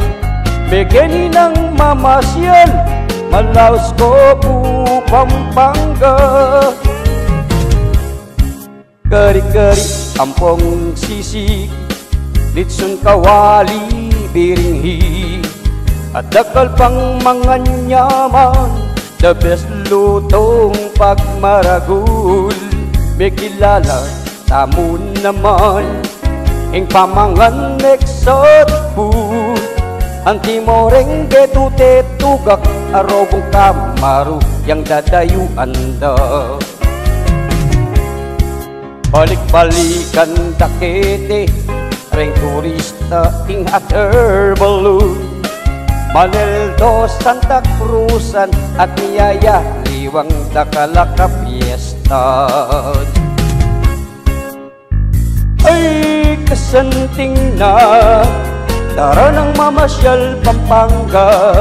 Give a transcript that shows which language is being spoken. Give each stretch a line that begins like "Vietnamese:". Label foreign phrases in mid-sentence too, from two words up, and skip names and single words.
Pampanga: Begeni ng mamasyal, malaos ko po Pampanga. Kari-kari ampong sisig, litsun kawali biringhi, at dakal pang mga nyaman,
English: the best
Pampanga: lutong pagmaragul. May kilala tamo naman, ing pamangan
English: exotic food.
Pampanga: Ang timoreng betute tugak, arobong kamaru, yang dadayuan da. Balik-balikan dakete, reng turista ing
English: hot-air balloon.
Pampanga: Maneldo, Santa Cruzan at niyaya, liwang dakalaka fiesta. Ay kasanting na, tara nang mamasyal Pampanga.